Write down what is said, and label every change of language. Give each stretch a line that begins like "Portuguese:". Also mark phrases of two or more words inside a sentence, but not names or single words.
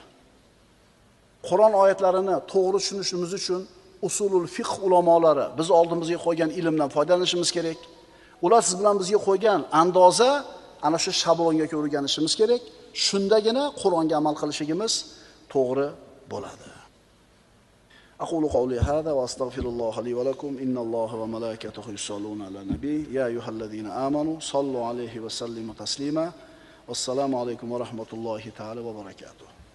Uzbek: Qur'on oyatlarini to'g'ri tushunishimiz uchun
Arabic: أصول الفقه
Uzbek: ulamolari biz oldimizga qo'ygan ilmdan foydalanishimiz kerak. Ular siz bilan bizga qo'ygan andoza ana shu shablonga o'rganishimiz kerak. Shundagina Qur'onga amal qilishimiz to'g'ri bo'ladi.
Arabic: أقول قولي هذا وأستغفر الله لي ولكم إن الله وملائكته يصلون على النبي يا أيها الذين آمنوا صلوا عليه وسلموا تسليما والسلام عليكم ورحمة الله تعالى وبركاته.